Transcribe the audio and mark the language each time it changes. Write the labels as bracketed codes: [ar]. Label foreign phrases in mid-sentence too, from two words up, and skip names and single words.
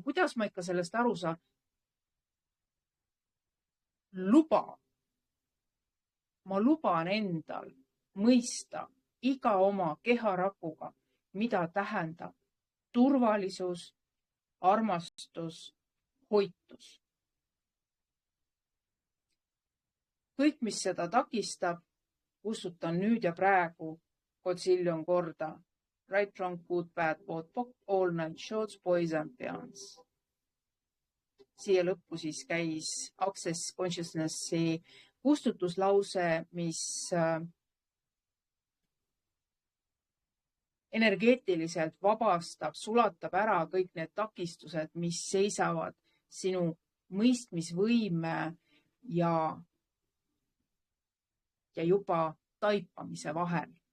[et] Kuidas ma ikka sellest aru saan? Ma luban endal mõista iga oma keharakuga, mida tähendab turvalisus, armastus, hoitus. Kõik, mis seda takistab, kustutan nüüd ja praegu Godzillion korda. [en] Right, wrong, good, bad, both, all night shots, boys and beyonds. [et] Siia lõppu siis käis Access Consciousnessi kustutuslause, mis energeetiliselt vabastab, sulatab ära kõik need takistused, mis seisavad sinu mõistmisvõime ja juba taipamise vahel.